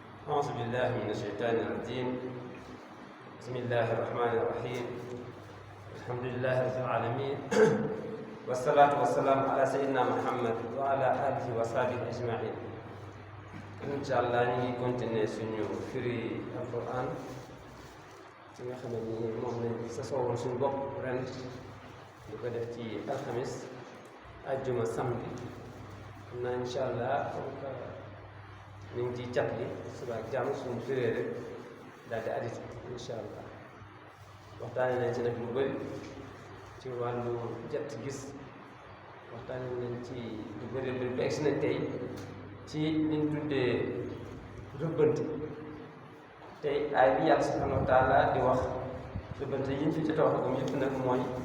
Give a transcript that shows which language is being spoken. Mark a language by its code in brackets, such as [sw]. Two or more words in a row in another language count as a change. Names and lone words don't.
[ar] أعوذ بالله من الشيطان الرجيم. بسم الله الرحمن الرحيم. الحمد لله رب العالمين والصلاة والسلام على سيدنا محمد وعلى آله وصحبه أجمعين. إن شاء الله [wo] نيجي continuer suñu firi alquran ci nga xam ne nii moom lañ sasoo woon suñu bopp ren ñu ko def ci alxamis àjjuma samedi xam naa [ar] إن شاء الله [wo] ñu ngi ciy cat li suba ak jàmm suñu firee rek daal di addit [ar] إن شاء الله [wo] waxtaane nañ ci nag lu bëri ci wàllu jot gis waxtaane nañ ci lu bëri bëri ba egsi nañ tey ci liñ tuddee rëbbante tey ay bi yàlla [ar] سبحانه وتعالى [wo] di wax rëbbante yi ñu fi jot a wax comme yëpp nag mooy